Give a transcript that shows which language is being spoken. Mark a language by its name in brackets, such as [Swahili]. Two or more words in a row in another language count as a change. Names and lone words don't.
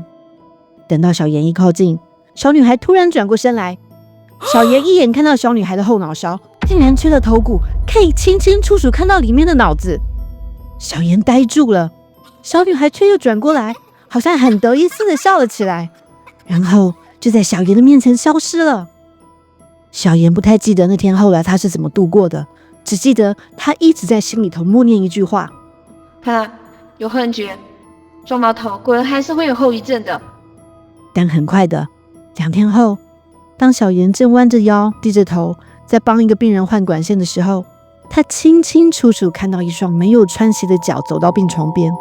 [Chinese] 等到小妍一靠近，小女孩突然轉過身來，小妍一眼看到小女孩的後腦勺竟然缺了頭骨，可以清清楚楚看到裡面的腦子。小妍呆住了，小女孩卻又轉過來，好像很得意似的笑了起來，然後就在小妍的面前消失了。小妍不太記得那天後來她是怎麼度過的，只記得她一直在心裡頭默念一句話： 看來有幻覺，撞到頭果然還是會有後遺症的。但很快的，2天後，當小妍正彎着腰低着頭在幫一個病人換管線的時候，她清清楚楚看到一雙沒有穿鞋的腳走到病床邊。